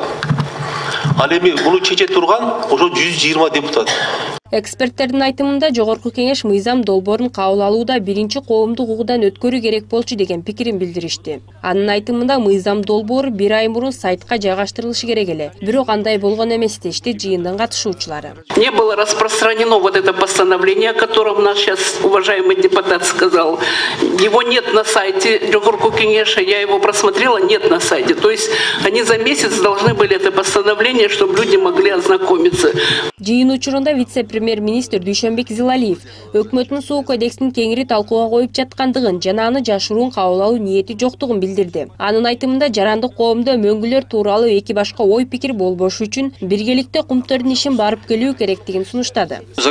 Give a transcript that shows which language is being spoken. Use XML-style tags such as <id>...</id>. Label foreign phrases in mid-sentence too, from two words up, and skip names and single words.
<ky>Ал эми муну чече турган ошо 120 депутат. Эксперттердин айтымында жогорку кеңеш мыйзам долбоорун кабыл алууда биринчи коомдук угудан өткөрүү керек болчу деген пикирин билдиришти. Анын айтымында мыйзам долбоору 1 ай мурун сайтка жайгаштырылышы керек эле. Бирок андай болгон эмес дешти жыйындын катышуучулары.</ky> <ru>Не было распространено вот это постановление, о котором наш сейчас уважаемый депутат сказал. Его нет на сайте</ru> <ky>жогорку кеңеша,</ky> <ru>я его просмотрела, нет на сайте. То есть они за месяц должны были это постановление, чтобы люди могли ознакомиться.</ru> <ky>Жыйын учурунда вице-премьер-министр Дүйшөнбек Зилалиев өкмөттүн суу кодексин кеңири талкууга коюп жаткандыгын жана аны жашыруун кабыл алуу ниети жоктугун билдирди. Анын айтымында жарандык коомдо мөңгүлөр тууралуу эки башка ой пикир болбошу үчүн биргеликте Кумтөрдүн ишин барып келүү керектигин сунуштады.</ky>